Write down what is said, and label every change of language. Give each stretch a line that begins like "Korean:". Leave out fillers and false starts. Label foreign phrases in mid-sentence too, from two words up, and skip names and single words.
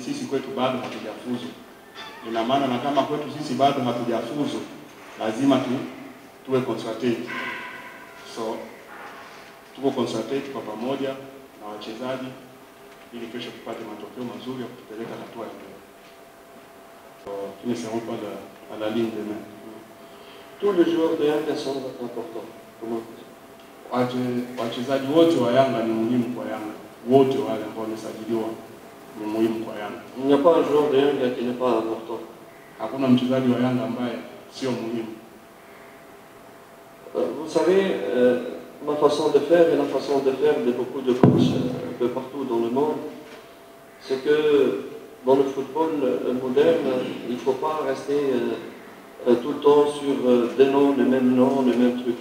Swahili: Sisi kwetu bado hatujafuzu. Ina maana na kama kwetu sisi bado hatujafuzu, lazima tuwe concentrate. So tuko concentrate kwa pamoja na wachezaji ili kesho tupate matokeo mazuri ya kutupeleka hatua ya mbele. So tunisema pas à la ligne de main.
French: Tous les joueurs de Yanga sont importants. Comment?
Swahili: Wachezaji wote wa Yanga ni muhimu kwa Yanga. Wote wale ambao wamesajiliwa ni muhimu kwa Yanga.
French: Il n'y a pas un joueur de Yanga qui n'est pas important.
Swahili: Hakuna mchezaji wa Yanga ambaye sio muhimu.
French: Vous savez, ma façon de faire et la façon de faire de beaucoup de coachs un peu partout dans le monde, c'est que dans le football moderne, il ne faut pas rester tout le temps sur des noms, les mêmes trucs.